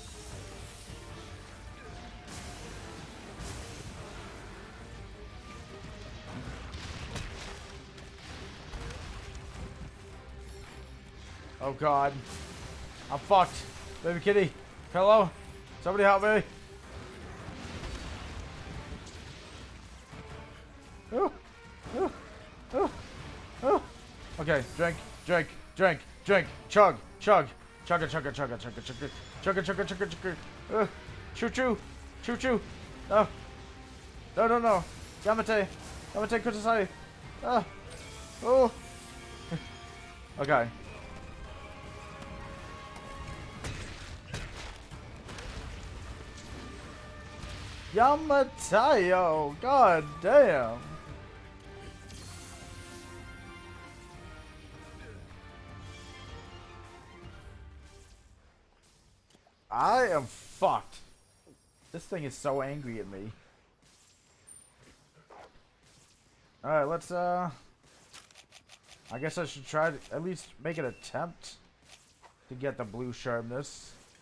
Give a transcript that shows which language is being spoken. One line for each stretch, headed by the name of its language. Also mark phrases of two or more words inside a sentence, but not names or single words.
English: Oh god. I'm fucked. Baby kitty. Hello? Somebody help me. Oh. Oh. Oh. Oh. Okay, drink, drink, drink, drink, chug, chug. Chugga chugga chugga chugga chugga chugga chugga chugga chugga. Choo choo. Choo choo. No. No no no. Yamate.
Japanese: Yamate kudasai. Ah. Oh.
English: Okay. Yamatayo, god damn. I am fucked. This thing is so angry at me. Alright, let's I guess I should try to at least make an attempt to get the blue sharpness.